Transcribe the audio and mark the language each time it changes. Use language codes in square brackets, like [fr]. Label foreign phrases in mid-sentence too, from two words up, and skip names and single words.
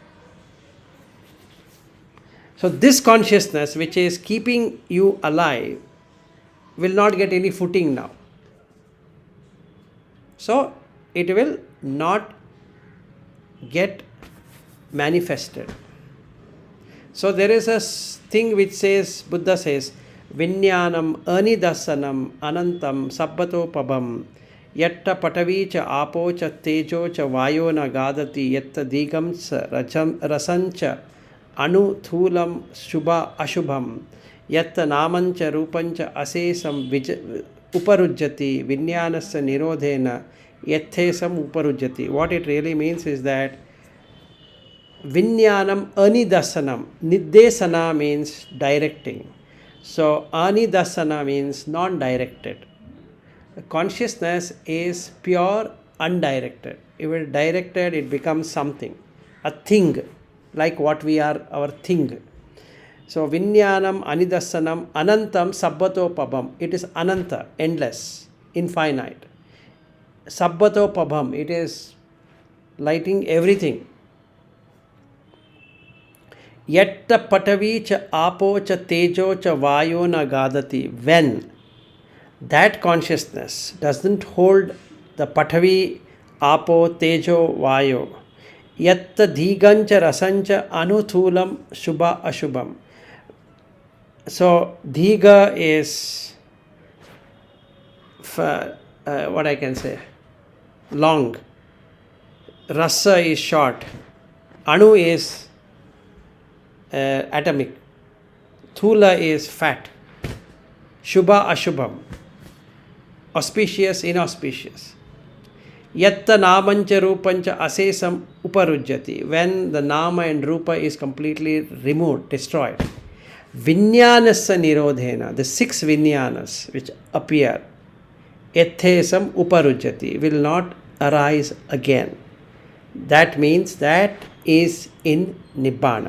[en] So this consciousness which is keeping you alive will not get any footing now. So it will not get manifested. So there is a thing which says, Buddha says, [pi] Vinyanam anidasanam anantam sabbatopabam yatta patavi cha apo cha tejo cha vayo na gadati yatta digam sa rasancha anu thulam shubha ashubham yatta namancha rupancha asesam uparujjati vinyanasya nirodhena yathesam uparujjati. [en] What it really means is that [pi] Vinyanam anidasanam. [en] Niddesana means directing. So anidasana means non-directed. Consciousness is pure undirected. If it is directed, it becomes something, a thing, like what we are, our thing. [pi] So Vinyanam anidasanam anantam sabbatopabam. [en] It is ananta, endless, infinite. Sabbatopabam, it is lighting everything. [pi] Yatta patavi cha apo cha tejo cha vayo na gadati. [en] When that consciousness doesn't hold the [pi] patavi, apo, tejo, vayo, yatta dhigancha rasancha anuthulam shubha ashubham. [en] So dhiga is what I can say, long. Rasa is short. Anu is atomic. Thula is fat. [pi] Shubha ashubham. [en] Auspicious, inauspicious. [pi] Yatta namancha rupancha asesam uparujjati. [en] When the nama and rupa is completely removed, destroyed. [pi] Vinyanasya nirodhena. [en] The 6 vinyanas which appear. [pi] Yathesam uparujjati. [en] Will not arise again. That means that is in Nibbana.